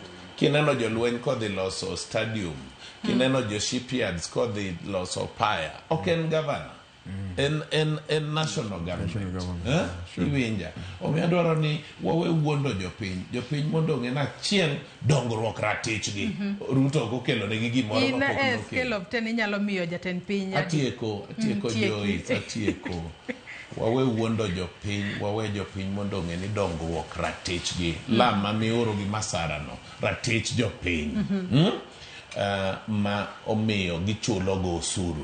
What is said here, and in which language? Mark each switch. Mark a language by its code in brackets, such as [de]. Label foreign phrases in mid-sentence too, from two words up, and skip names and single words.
[luo] Kineno jolweny kodhi loso stadium, kineno jo shipyards kodhi loso paya, ok en governor, en [en] national government. [luo] Iwinja. Omiyo adwaro ni wawe wuondo jopiny mondo ong'e ni achiel dongruok ratichgi. Ruto ok okelo negi gimoro mapok nokelo. In scale of 10 inyalo miyo jatend piny. Atieko Joyce, atieko. Wawe wuondo jopiny, wawe jopiny mondo ong'e ni dongruok ratichgi. Lama mioro gi Masara no, ratich jopiny. Ma omiyo gichulo go osuru.